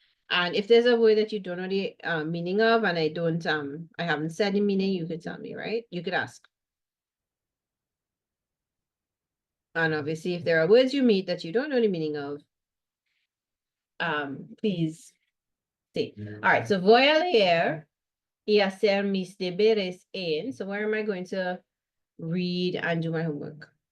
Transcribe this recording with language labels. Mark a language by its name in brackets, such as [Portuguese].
[English] And if there's a word that you don't know the meaning of, and I haven't said the meaning, you could tell me, right? You could ask. And obviously, if there are words you meet that you don't know the meaning of, please say. All right, so [Spanish] voy a leer y hacer mis deberes en. [English] So where am I going to read and do my homework?